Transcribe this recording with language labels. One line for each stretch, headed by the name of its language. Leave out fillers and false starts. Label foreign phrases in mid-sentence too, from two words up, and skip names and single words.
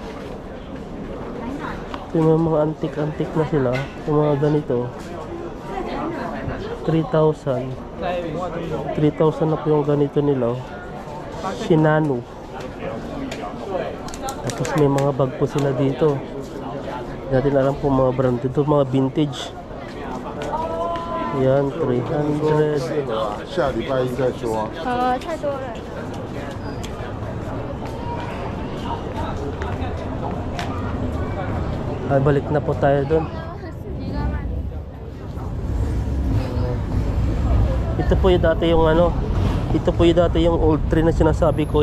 Filipino: Yung mga antik-antik na sila, yung mga ganito, 3,000. 3,000 na po yung ganito nila, Shinano. Tapos may mga bag po sila dito. Hindi natin alam po mga brand dito, mga vintage. Yan, 300.
Chinese: 下礼拜一再说。太多了。
Filipino: Ay, balik na po tayo doon. Ito po yung dati yung ano, ito po yung dati yung
English: old train
Filipino: na sinasabi ko.